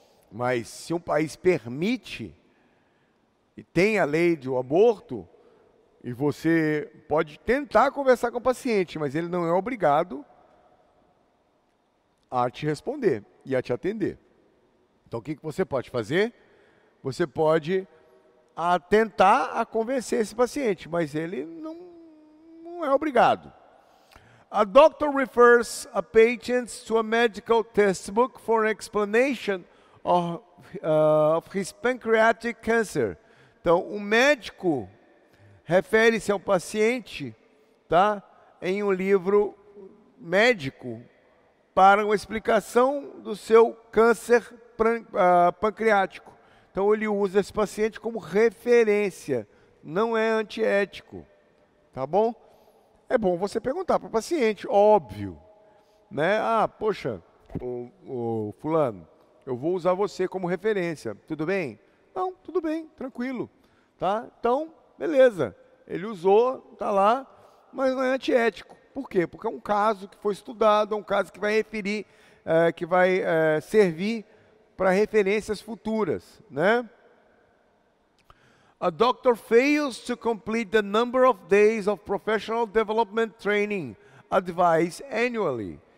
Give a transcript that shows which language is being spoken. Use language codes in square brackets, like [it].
[pt] Mas se um país permite e tem a lei do aborto, e você pode tentar conversar com o paciente, mas ele não é obrigado a te responder e a te atender. Então, o que você pode fazer? Você pode tentar convencer esse paciente, mas ele não é obrigado. [en] A doctor refers a patient to a medical textbook for an explanation of his pancreatic cancer. [pt] Então, o médico refere-se ao paciente, tá? Em um livro médico para uma explicação do seu câncer pancreático. Então ele usa esse paciente como referência, não é antiético, tá bom? É bom você perguntar para o paciente, óbvio, né? Ah, poxa, o fulano, eu vou usar você como referência, tudo bem? Não, tudo bem, tranquilo, tá? Então, beleza, ele usou, tá lá, mas não é antiético. Por quê? Porque é um caso que foi estudado, é um caso que vai referir, que vai servir para referências futuras, né? [en] A doctor fails to complete the number of days of professional development training advised annually.